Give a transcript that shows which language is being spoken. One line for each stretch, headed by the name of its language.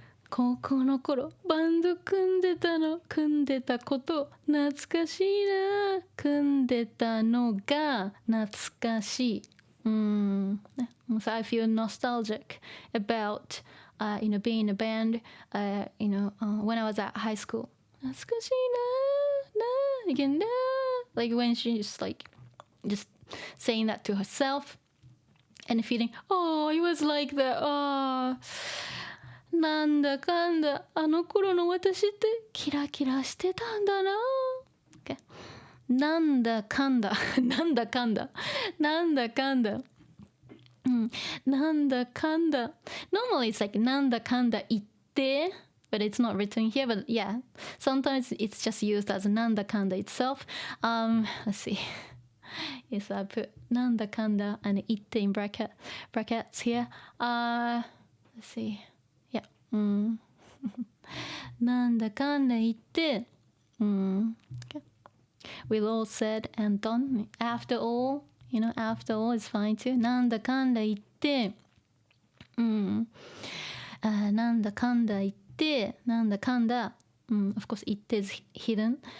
Japanese: 高校の頃バンド組んでたこと懐かしいな。組んでたのが懐かしい。
English: So I feel nostalgic about, being a band, when I was at high school.
Japanese: 懐かしいな。
English: again, like when she's like just saying that to herself and feeling, oh, it was like that.
Japanese: Oh, なんだかんだあの頃の私ってキラキラしてたんだな。
English: Okay.
Japanese: なんだかんだなんだかんだなんだかんだ。なんだかんだ。
English: Normally it's like
Japanese: なんだかんだ言って
English: but it's not written here. But yeah, sometimes it's just used as
Japanese: なんだかんだ
English: itself. Let's see. Yes, I put
Japanese: なんだかんだ
English: and 言って in brackets here. Let's see. Yeah.
Japanese: なんだかんだ言って、okay.
English: We'll all said and done. After all, after all is fine too.
Japanese: なんだかんだ言って、なんだかんだ言って、なんだかんだ、
English: of course,
Japanese: 言って
English: is hidden.